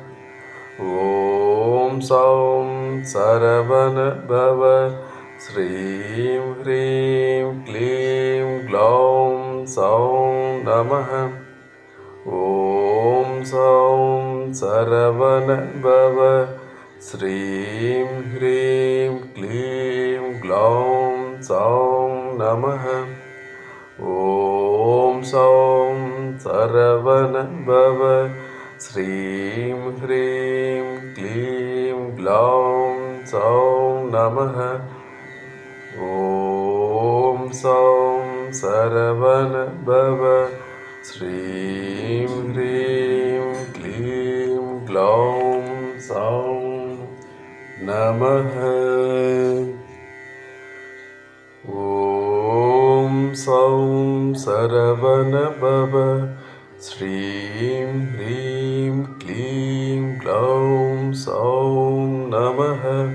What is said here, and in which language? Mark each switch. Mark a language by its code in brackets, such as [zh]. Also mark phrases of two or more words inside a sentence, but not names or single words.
[sa] ॐ सौं सरवण भव श्रीं ह्रीं क्लीं क्लौं सौं नमः. ॐ सौं सरवण भव श्रीं ह्रीं क्लीं क्लौं सौं नमः. ஓம் सौं सरवण भव श्रीं ह्रीं क्लीं ग्लौं सौं नमः ॐ सौं सरवण भव श्रीं ह्रीं क्लीं ग्लौं सौं नमः ॐ सौं सरवण भव श्रीं ह्रीं क्लीं ग्लौं सौं नमः